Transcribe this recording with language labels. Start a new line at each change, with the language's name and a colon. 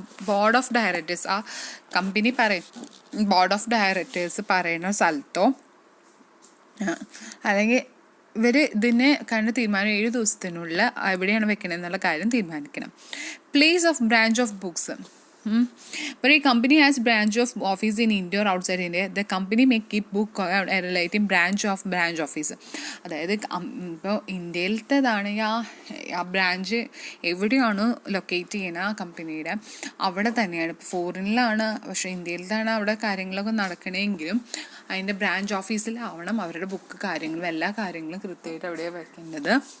Malayalam: Board of directors, ആ company board of directors പറയുന്ന സ്ഥലത്തോ അല്ലെങ്കിൽ ഇവർ ഇതിനെ കണ്ട് തീരുമാനം 7 ദിവസത്തിനുള്ളിൽ എവിടെയാണ് വെക്കണത് എന്നുള്ള കാര്യം തീരുമാനിക്കണം.
English: Place of branch of books. But a company has branch of office in India or outside India, the company may keep book relating branch office.
Malayalam: അതായത് ഇപ്പോൾ ഇന്ത്യയിലത്തേതാണ് ആ ബ്രാഞ്ച് എവിടെയാണ് ലൊക്കേറ്റ് ചെയ്യുന്ന ആ കമ്പനിയുടെ അവിടെ തന്നെയാണ്. ഇപ്പോൾ ഫോറിനിലാണ്, പക്ഷേ ഇന്ത്യയിലത്താണ് അവിടെ കാര്യങ്ങളൊക്കെ നടക്കണമെങ്കിലും അതിൻ്റെ ബ്രാഞ്ച് ഓഫീസിലാവണം അവരുടെ ബുക്ക് കാര്യങ്ങളും എല്ലാ കാര്യങ്ങളും കൃത്യമായിട്ട് എവിടെയാണ് വെക്കേണ്ടത്.